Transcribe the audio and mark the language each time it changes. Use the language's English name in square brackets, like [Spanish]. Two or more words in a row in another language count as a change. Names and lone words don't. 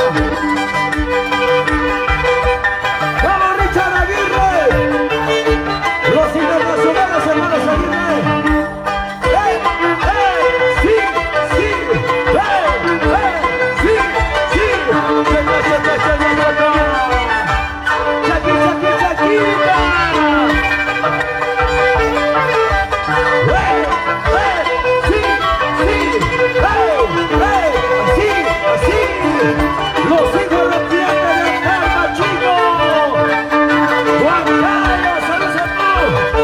[Spanish] ¡Vamos, Richard Aguirre! Los internacionales, hermanos Aguirre. ¡Hey! ¡Hey! ¡Sí! ¡Sí! ¡Hey! ¡Hey! ¡Sí! ¡Sí! ¡Checa, checa, checa, checa! ¡Chaqui, chaqui, chaquita! ¡Hey! ¡Hey! ¡Sí! ¡Sí! ¡Hey! ¡Hey! ¡Así! ¡Así! ¡Los hijos de Tierra del Calma, chico! ¡Juan Carlos, saludos a todos!